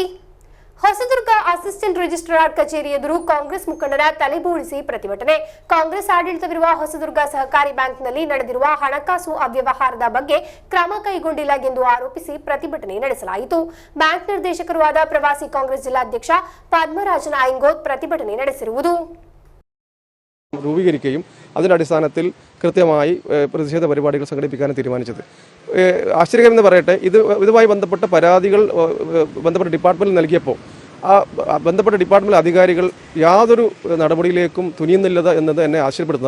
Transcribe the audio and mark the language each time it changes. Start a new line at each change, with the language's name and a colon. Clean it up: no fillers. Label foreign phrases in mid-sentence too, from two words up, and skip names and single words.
Kannada: ಹೊಸದುರ್ಗ
English: assistant registrar
Kannada: ಕಚೇರಿ ಎದುರು ಕಾಂಗ್ರೆಸ್ ಮುಖಂಡರ ತಲೆಬೋಳಿಸಿ ಪ್ರತಿಭಟನೆ. ಕಾಂಗ್ರೆಸ್ ಆಡಳಿತವಿರುವ ಹೊಸದುರ್ಗ ಸಹಕಾರಿ ಬ್ಯಾಂಕ್ನಲ್ಲಿ ನಡೆದಿರುವ ಹಣಕಾಸು ಅವ್ಯವಹಾರದ ಬಗ್ಗೆ ಕ್ರಮ ಕೈಗೊಂಡಿಲ್ಲ ಎಂದು ಆರೋಪಿಸಿ ಪ್ರತಿಭಟನೆ ನಡೆಸಲಾಯಿತು. ಬ್ಯಾಂಕ್ ನಿರ್ದೇಶಕರು ಆದ ಪ್ರವಾಸಿ ಕಾಂಗ್ರೆಸ್ ಜಿಲ್ಲಾಧ್ಯಕ್ಷ പത്മരാജൻ അയങ്കോത്ത് പ്രതിഭಟನೆ ನಡೆಸಿರುವುದು.
Malayalam: രൂപീകരിക്കുകയും അതിന്റെ അടിസ്ഥാനത്തിൽ കൃത്യമായി പ്രതിഷേധ പരിപാടികൾ സംഘടിപ്പിക്കാൻ തീരുമാനിച്ചത്. ആശ്ചര്യകരമെന്ന് പറയട്ടെ, ഇതുമായി ബന്ധപ്പെട്ട പരാതികൾ ബന്ധപ്പെട്ട ഡിപ്പാർട്ട്മെന്റിൽ നൽകിയപ്പോൾ ആ ബന്ധപ്പെട്ട ഡിപ്പാർട്ട്മെന്റ് അധികാരികൾ യാതൊരു നടപടിയിലേക്കും തുനിയുന്നില്ല എന്നത് എന്നെ ആശ്ചര്യപ്പെടുത്തുന്നു.